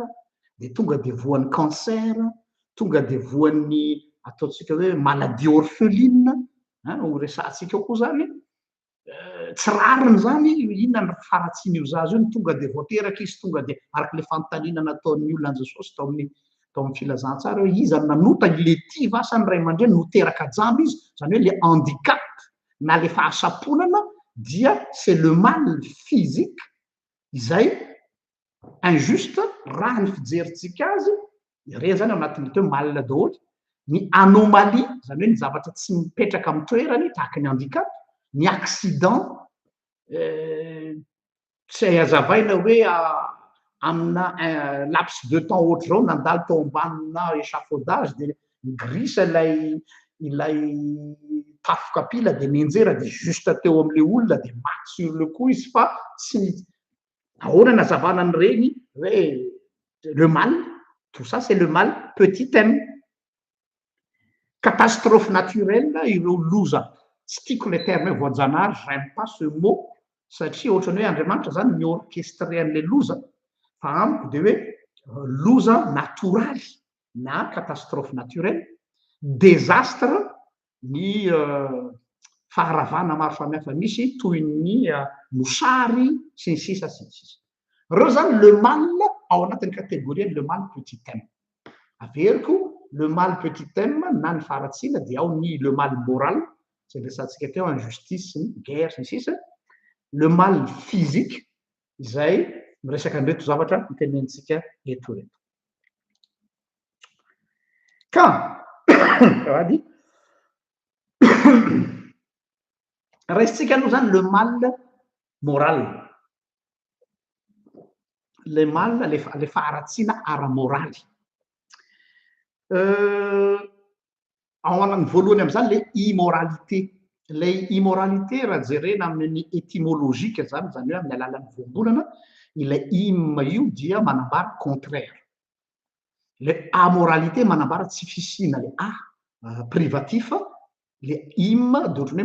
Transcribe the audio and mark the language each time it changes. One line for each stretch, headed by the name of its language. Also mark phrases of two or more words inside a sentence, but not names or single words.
Malagasy: dia tonga dia voan'ny cancer tonga dia voan'ny ataontsika hoe
French: maladie orpheline
Malagasy: ho resantsika ao koa zany tsy rariny zany inona ny faharatsiana io zazy io ny tonga dia voateraka izy tonga dia araka le fanontaniana nataon'ny olona anjesosy tao amin'ny filazantsara hoe izy nanota le ty vasany ray aman-dreny noteraka jamby izy zany hoe
French: le handicap
Malagasy: na le fahasaponana dia
French: c'est le mal physique
Malagasy: izay injuste raha ny fijerintsika azy re zany ao anatin'ny teo mal daholy ny anomalie zany hoe ny zavatra tsy mipetraka amin'ny toerany tahaka ny handicap ny accident tsy hazavaina hoe amina
French: laps de temps
Malagasy: ohatra zao nandalo tao ambanina échafaudage dia migrisa ilay tafo kapila dia mienjera dia juste teo am'le olona dia maty
French: sur le coup
Malagasy: izy fa tsy ahoana nazavana ny reny hoe
French: le mal tout ça c'est le mal petit m catastrophe naturelle
Malagasy: ireo loza tsy tiako
French: le terme
Malagasy: hoe voajanahary
French: j'aime pas ce
Malagasy: mot satria ohatrany hoe andriamanitra zany ny orchestre an'le loza fa amiko dia hoe loza natoraly na
French: catastrophe naturelle
Malagasy: désastre ny faharavana maro samihafa misy toy ny mosary sy ny sisa sy ny sisa reo zany
French: le mal
Malagasy: ao anatin'ny
French: catégorie le mal petit m
Malagasy: averiko
French: le mal petit m
Malagasy: na ny faharatsiana dia ao ny
French: le mal moral
Malagasy: zay resantsika teo injustice sy ny guerre sy ny sisa
French: le mal physique
Malagasy: izay miresaka an'ireto zavatra mitenenitsika eto reto ka ady resitsika aloha zany
French: le mal moral le mal
Malagasy: le faharatsiana ara-moraly ao anany voalohany am'izany
French: le immoralité le immoralité
Malagasy: raha jerena amin'ny étymologique zany zany hoe amin'ny alalan'ny voambolana ilay im io dia manambara
French: contraire le amoralité
Malagasy: manambara tsy fisina
French: le privatif le im
Malagasy: de ohatrany